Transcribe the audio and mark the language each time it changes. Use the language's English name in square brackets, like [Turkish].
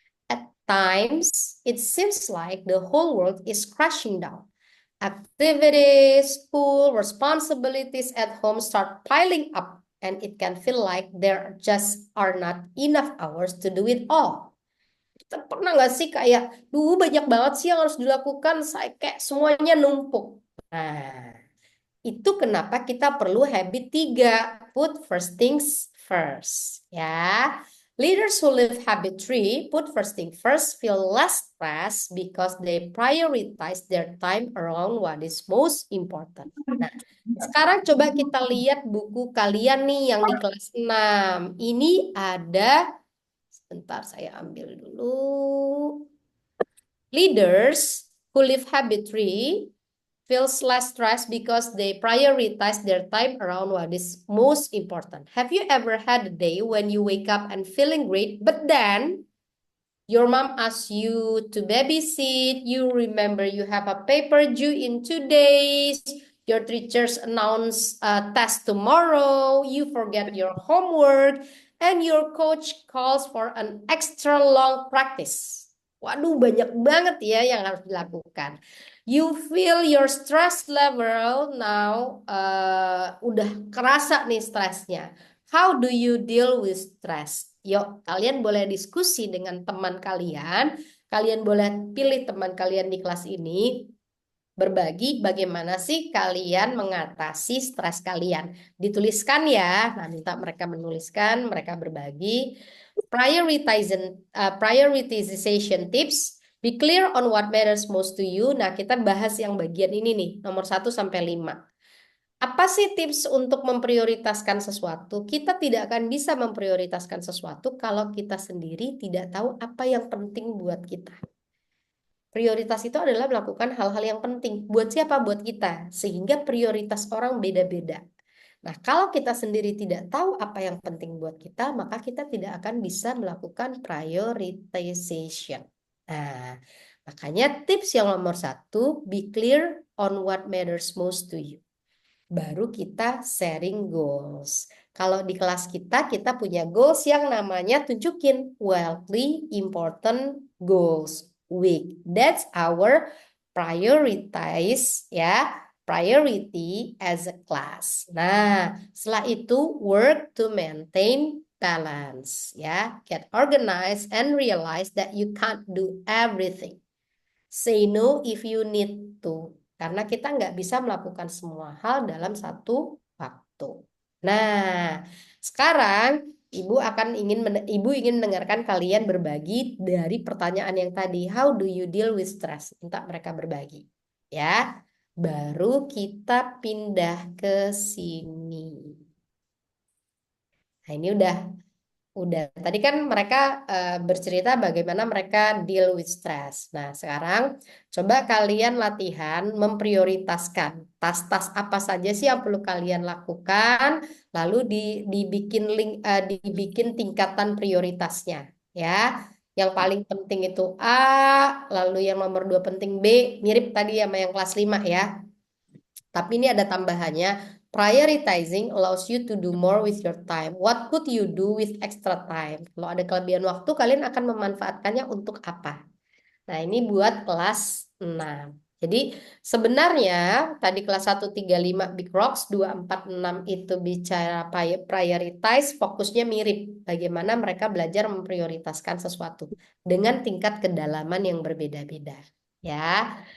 [English] At times, it seems like the whole world is crashing down. Activities, school, responsibilities at home start piling up, and it can feel like there just are not enough hours to do it all. [Indonesian] Kita pernah nggak sih kayak, banyak banget sih yang harus dilakukan, saya kayak semuanya numpuk. Nah, itu kenapa kita perlu habit 3, [English] put first things first, [Indonesian] ya. [English] Leaders who live habit 3, put first thing first, feel less stressed because they prioritize their time around what is most important. [Indonesian] Nah, sekarang coba kita lihat buku kalian nih yang di kelas 6. Ini ada, sebentar saya ambil dulu. [English] Leaders who live habit 3 feels less stressed because they prioritize their time around what is most important. Have you ever had a day when you wake up and feeling great, but then your mom asks you to babysit, you remember you have a paper due in 2 days, your teachers announce a test tomorrow, you forget your homework, and your coach calls for an extra long practice. [Indonesian] Waduh, banyak banget ya yang harus dilakukan. [English] You feel your stress level now [Indonesian] udah kerasa nih stresnya. [English] How do you deal with stress? [Indonesian] Yuk, kalian boleh diskusi dengan teman kalian. Kalian boleh pilih teman kalian di kelas ini. Berbagi bagaimana sih kalian mengatasi stres kalian. Dituliskan ya. Nah, minta mereka menuliskan, mereka berbagi. [English] Prioritization tips. Be clear on what matters most to you. [Indonesian] Nah, kita bahas yang bagian ini nih, nomor 1 sampai 5. Apa sih tips untuk memprioritaskan sesuatu? Kita tidak akan bisa memprioritaskan sesuatu kalau kita sendiri tidak tahu apa yang penting buat kita. Prioritas itu adalah melakukan hal-hal yang penting. Buat siapa? Buat kita. Sehingga prioritas orang beda-beda. Nah, kalau kita sendiri tidak tahu apa yang penting buat kita, maka kita tidak akan bisa melakukan prioritization. Nah, makanya tips yang nomor 1, [English] be clear on what matters most to you. [Indonesian] Baru kita sharing goals. Kalau di kelas kita punya goals yang namanya tunjukin weekly important goals week. [English] That's our prioritize ya, priority as a class. [Indonesian] Nah, setelah itu [English] work to maintain balance ya, get organized and realize that you can't do everything. Say no if you need to, [Indonesian] karena kita nggak bisa melakukan semua hal dalam satu waktu. Nah, sekarang Ibu ingin mendengarkan kalian berbagi dari pertanyaan yang tadi. [English] How do you deal with stress? [Indonesian] Minta mereka berbagi ya. Baru kita pindah ke sini. Nah, ini Udah. Tadi kan mereka bercerita bagaimana mereka [English] deal with stress. [Indonesian] Nah, sekarang coba kalian latihan memprioritaskan tas-tas apa saja sih yang perlu kalian lakukan, lalu dibikin tingkatan prioritasnya, ya. Yang paling penting itu A, lalu yang nomor 2 penting B, mirip tadi sama yang kelas 5 ya. Tapi ini ada tambahannya. [English] Prioritizing allows you to do more with your time. What could you do with extra time? [Indonesian] Kalau ada kelebihan waktu, kalian akan memanfaatkannya untuk apa? Nah, ini buat kelas 6. Jadi sebenarnya tadi kelas 135 Big Rocks, 246 itu bicara prioritize, fokusnya mirip. Bagaimana mereka belajar memprioritaskan sesuatu dengan tingkat kedalaman yang berbeda-beda. Ya.